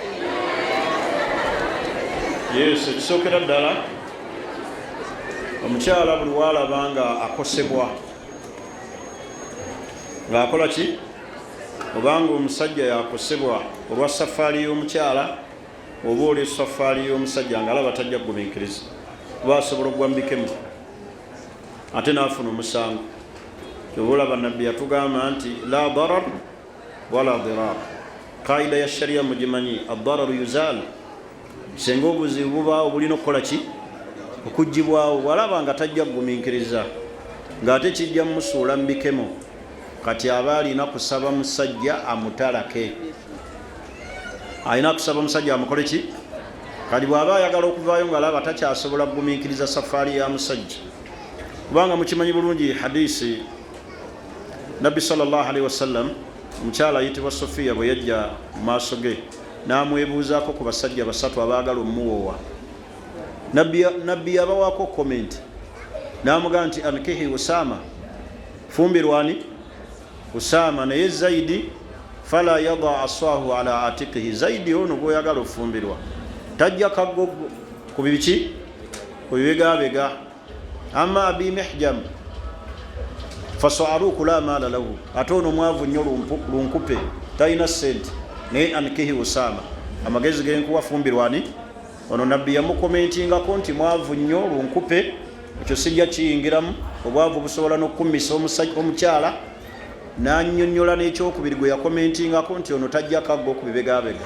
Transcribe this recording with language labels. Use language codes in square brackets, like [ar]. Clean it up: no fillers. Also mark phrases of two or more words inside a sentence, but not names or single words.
[lg] Yes, ekisookera ddala omukyala buli waalabanga akosebwa ng'akola ki? Obanga omusajja yakosebwa olwa safaari y'omukyala oba olwa safaari y'omusajja ng'alaba tajja kugumiikiriza oba asobola okugwambikemu ate n'afuna omusango. Oba olaba nabbi yatugamba nti [ar] لا ضرر ولا ضرار. [lg] Kaida ya sharia mugimanyi [ar] الضرر يزال. [lg] Senga obuzibu bubaawo bulina okukola ki? Okuggibwawo. Bw'alaba nga tajja kugumiikiriza ng'ate kijja mmusuula mbikemo kati aba alina kusaba musajja amutalake. Alina kusaba musajja amukole ki? Kati bw'aba ayagala okuvaayo ng'alaba takyasobola kugumiikiriza safaari ya musajja. Kubanga mukimanyi bulungi hadisi Nabbi [ar] صلى الله عليه وسلم [lg] omukyala ayitibwa Sofiya bwe yajja mu maaso ge n'amwebuuzaako ku basajja 3 abaagala omuwoowa. Nabbi yabawaako comment n'amugamba nti [ar] انكحي أسامة, [lg] fumbirwani Usama, naye [ar] زيد فلا يضع عصاه على عاتقه. [lg] Zaidi ono gw'oyagala ofumbirwa tajja kagogo ku biki? Ku bibegabega. [ar] أما أبي محجم فصعلوك لا مال له, [lg] ate ono mwavu nnyo lunkupe talina ssente naye [ar] انكحي أسامة. [lg] Amagezi genkuwa fumbirwani ono nabbi yamukomentingako nti mwavu nnyo lunkupe, ekyo sijja kiyingiramu. Obwavu busobola n'okukumisa omukyala. N'annyonnyola n'ekyokubiri gwe yakomentingako nti ono tajja kaggo ku bibegabega.